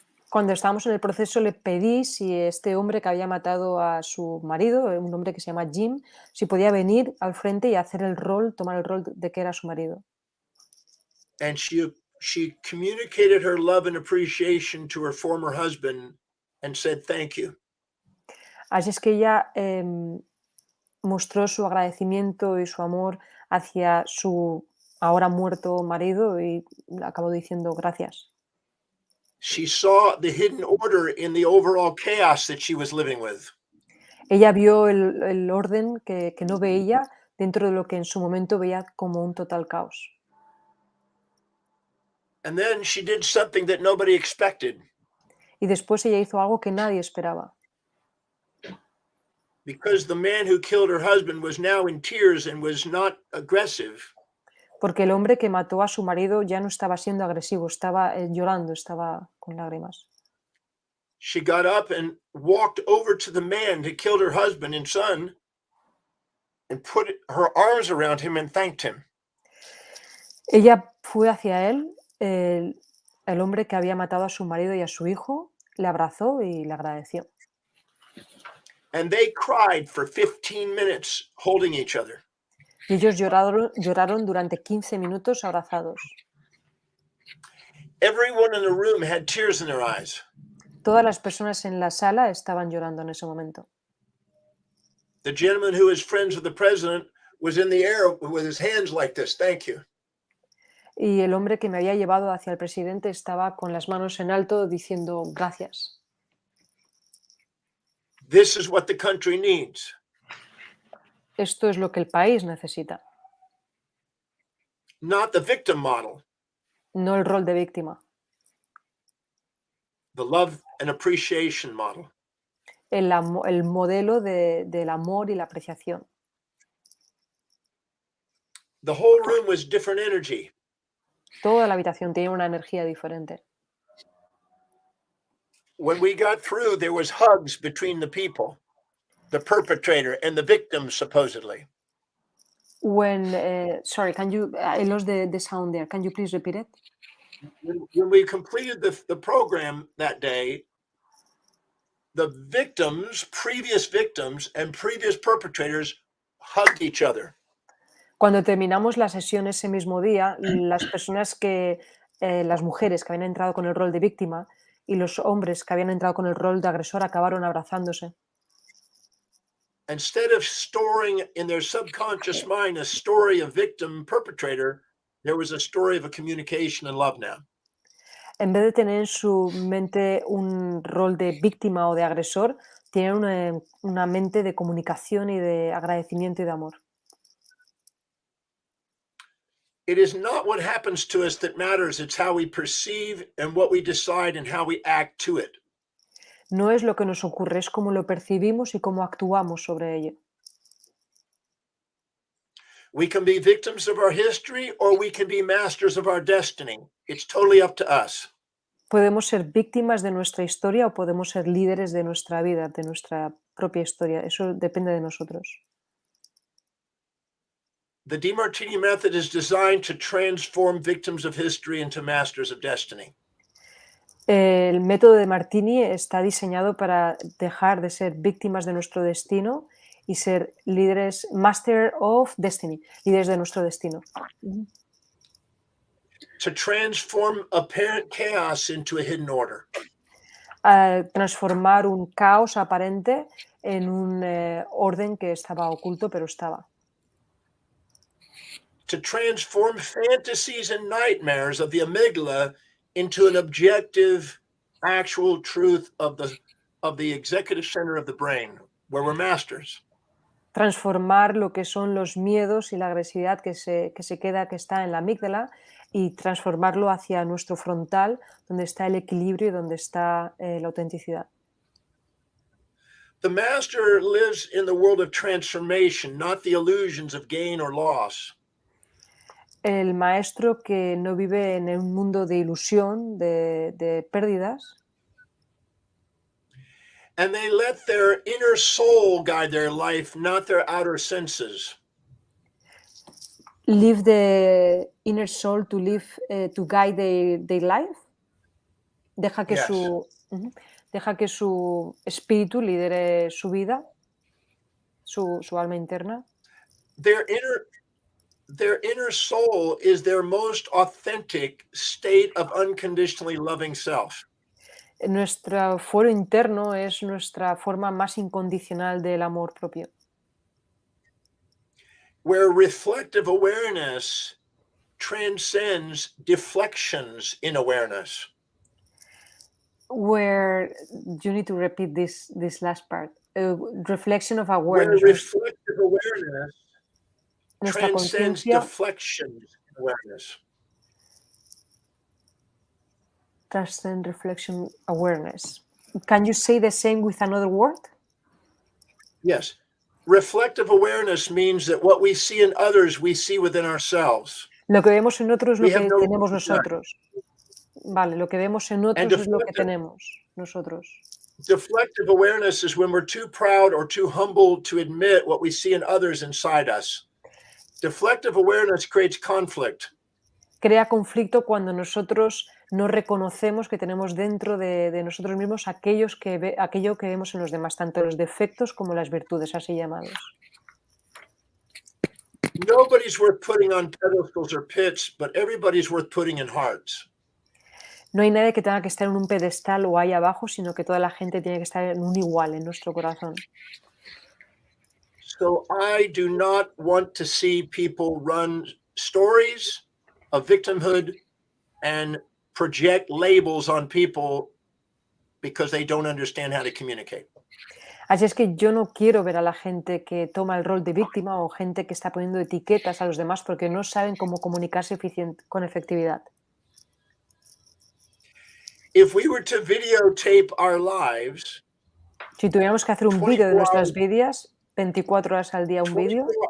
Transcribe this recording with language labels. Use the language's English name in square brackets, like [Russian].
[Spanish] Cuando estábamos en el proceso le pedí si este hombre que había matado a su marido, un hombre que se llama Jim, si podía venir al frente y hacer tomar el rol de que era su marido. [English] And she communicated her love and appreciation to her former husband and said thank you. [Spanish] Así es que ella mostró su agradecimiento y su amor hacia su ahora muerto marido y acabó diciendo gracias. [English] She saw the hidden order in the overall chaos that she was living with. [Spanish] Ella vio el orden que no veía dentro de lo que en su momento veía como un total caos. [English] And then she did something that nobody expected. [Spanish] Y después ella hizo algo que nadie esperaba. [English] Because the man who killed her husband was now in tears and was not aggressive. [Spanish] Porque el hombre que mató a su marido ya no estaba siendo agresivo, estaba llorando, estaba con lágrimas. [English] She got up and walked over to the man who killed her husband and son and put her arms around him and thanked him. [Spanish] Ella fue hacia él, el hombre que había matado a su marido y a su hijo, le abrazó y le agradeció. [English] And they cried for 15 minutes holding each other. [Spanish] Y ellos lloraron durante 15 minutos abrazados. [English] Everyone in the room had tears in their eyes. [Spanish] Todas las personas en la sala estaban llorando en ese momento. [English] The gentleman who is friends with the president was in the air with his hands like this. Thank you. [Spanish] Y el hombre que me había llevado hacia el presidente estaba con las manos en alto diciendo gracias. [English] This is what the country needs. [Spanish] Esto es lo que el país necesita. [English] Not the victim model. [Spanish] No el rol de víctima. [English] The love and appreciation model. [Spanish] El modelo del amor y la apreciación. [English] The whole room was different energy. [Spanish] Toda la habitación tenía una energía diferente. [English] when we got through, there was hugs between the people, the perpetrator and the victim, supposedly. When, sorry, can you, I lost the sound there. Can you please repeat it? When we completed the program that day, the victims, previous victims and previous perpetrators hugged each other. [Spanish] Cuando terminamos la sesión ese mismo día, las personas las mujeres que habían entrado con el rol de víctima y los hombres que habían entrado con el rol de agresor acabaron abrazándose. [English] Instead of storing in their subconscious mind a story of victim perpetrator, there was a story of a communication and love now. [Spanish] En vez de tener en su mente un rol de víctima o de agresor, tienen una mente de comunicación y de agradecimiento y de amor. [English] It is not what happens to us that matters, it's how we perceive and what we decide and how we act to it. [Spanish] No es lo que nos ocurre, es cómo lo percibimos y cómo actuamos sobre ello. [English] We can be victims of our history or we can be masters of our destiny. It's totally up to us. [Spanish] Podemos ser víctimas de nuestra historia o podemos ser líderes de nuestra vida, de nuestra propia historia. Eso depende de nosotros. [English] The Demartini method is designed to transform victims of history into masters of destiny. [Spanish] El método de Martini está diseñado para dejar de ser víctimas de nuestro destino y ser líderes, [English] master of destiny, [Spanish] líderes de nuestro destino. [English] To transform apparent chaos into a hidden order. [Spanish] Transformar un caos aparente en un orden que estaba oculto, pero estaba. [English] To transform fantasies and nightmares of the amygdala into an objective, actual truth of the executive center of the brain, where we're masters. [Spanish] Transformar lo que son los miedos y la agresividad que está en la amígdala y transformarlo hacia nuestro frontal, donde está el equilibrio y donde está la autenticidad. [English] The master lives in the world of transformation, not the illusions of gain or loss. [Spanish] El maestro que no vive en un mundo de ilusión, de pérdidas. [English] And they let their inner soul guide their life, not their outer senses. Live the inner soul to guide their life. [Spanish] Deja que, [English] Yes. [Spanish] Deja que su espíritu lidere su vida, su alma interna. [English] Their inner soul is their most authentic state of unconditionally loving self. [Spanish] Nuestro fuero interno es nuestra forma más incondicional del amor propio. [English] Where reflective awareness transcends deflections in awareness. Where you need to repeat this last part. Reflection of awareness. Where reflective awareness [Spanish] Nuestra [English] transcends [Spanish] conciencia [English] deflections in awareness. transcend reflection awareness. Can you say the same with another word? Yes. Reflective awareness means that what we see in others, we see within ourselves. [Spanish] Lo que vemos en otros es lo [English] We [Spanish] que [English] have no [Spanish] tenemos [English] desire. [Spanish] nosotros. Vale, lo que vemos en otros es lo que tenemos nosotros. [English] Deflective awareness is when we're too proud or too humble to admit what we see in others inside us. Deflective awareness creates conflict. [Spanish] Crea conflicto cuando nosotros no reconocemos que tenemos dentro de nosotros mismos aquello que vemos en los demás, tanto los defectos como las virtudes, así llamados. [English] Nobody's worth putting on pedestals or pits, but everybody's worth putting in hearts. [Spanish] No hay nadie que tenga que estar en un pedestal o ahí abajo, sino que toda la gente tiene que estar en un igual, en nuestro corazón. [English] So I do not want to see people run stories of victimhood and project labels on people because they don't understand how to communicate. [Spanish] Así es que yo no quiero ver a la gente que toma el rol de víctima o gente que está poniendo etiquetas a los demás porque no saben cómo comunicarse con efectividad. [English] If we were to videotape our lives, [Spanish] Si tuviéramos que hacer un vídeo de nuestras vidas, 24 horas al día un vídeo,